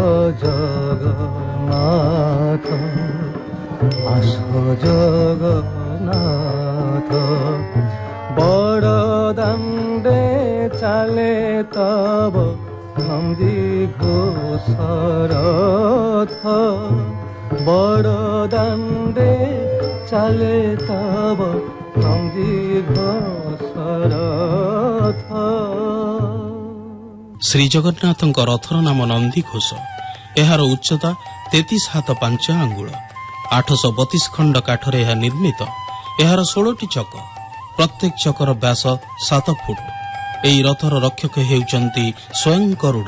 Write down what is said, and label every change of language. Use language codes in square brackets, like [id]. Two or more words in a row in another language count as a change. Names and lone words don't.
[or] ଜଗନ୍ନାଥ, ଆସ ଜଗନ୍ନାଥ, ବଡ଼ ଦାଣ୍ଡେ ଚାଲେ ତବ ନନ୍ଦୀ ଘୋଷରଥ, ବଡ଼ ଦାଣ୍ଡେ ଚାଲେ ତବ ନନ୍ଦୀ ଘୋଷରଥ। ଶ୍ରୀଜଗନ୍ନାଥଙ୍କ ରଥର ନାମ ନନ୍ଦିଘୋଷ। ଏହାର ଉଚ୍ଚତା 33 ହାତ 5 ଆଙ୍ଗୁଳ। 832 ଖଣ୍ଡ କାଠରେ ଏହା ନିର୍ମିତ। ଏହାର 16ଟି ଚକ, ପ୍ରତ୍ୟେକ ଚକର ବ୍ୟାସ 7 ଫୁଟ। ଏହି ରଥର ରକ୍ଷକ ହେଉଛନ୍ତି ସ୍ୱୟଂ ଗରୁଡ଼।